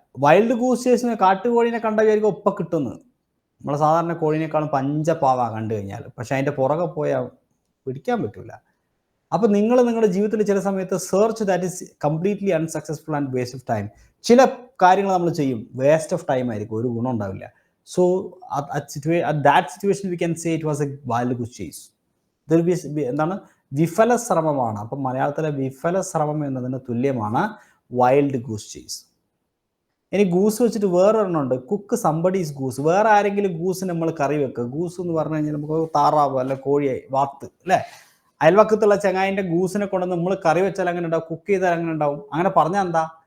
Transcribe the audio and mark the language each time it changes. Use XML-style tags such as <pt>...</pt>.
<ml>Wild goose ചേസിന് കാട്ടുകോഴിനെ കണ്ട വിചാരിക്കും ഒപ്പം കിട്ടുന്നു. നമ്മളെ സാധാരണ കോഴിനേക്കാളും പഞ്ചപാവ കണ്ടു കഴിഞ്ഞാൽ, പക്ഷെ അതിൻ്റെ പുറകെ പോയാൽ പിടിക്കാൻ പറ്റൂല. അപ്പോൾ നിങ്ങൾ നിങ്ങളുടെ ജീവിതത്തിൽ ചില സമയത്ത്</ml> <en>Search that is completely unsuccessful and waste of time.</en> <ml>ചില കാര്യങ്ങൾ നമ്മൾ ചെയ്യും, വേസ്റ്റ് ഓഫ് ടൈം ആയിരിക്കും, ഒരു ഗുണം ഉണ്ടാവില്ല.</ml> <en>So at that situation we can say it was a wild goose chase.</en> <ml>എന്താണ്? വിഫല ശ്രമമാണ്. അപ്പം മലയാളത്തിലെ വിഫല ശ്രമം എന്നതിന് തുല്യമാണ് വൈൽഡ് ഗൂസ് ചേസ്. ഇനി ഗൂസ് വെച്ചിട്ട് വേറൊരെണ്ണമുണ്ട്, കുക്ക് സംബഡീസ് ഗൂസ്. വേറെ ആരെങ്കിലും ഗൂസിന് നമ്മൾ കറി വെക്കുക. ഗൂസ് എന്ന് പറഞ്ഞു കഴിഞ്ഞാൽ നമുക്ക് താറാവ് അല്ല കോഴിയായി വാത്ത് അല്ലേ? അയൽവക്കത്തുള്ള ചങ്ങായിൻ്റെ ഗൂസിനെ കൊണ്ട് നമ്മൾ കറി വെച്ചാൽ അങ്ങനെ ഉണ്ടാവും, കുക്ക് ചെയ്താൽ അങ്ങനെ ഉണ്ടാവും. അങ്ങനെ പറഞ്ഞാൽ എന്താ?</ml>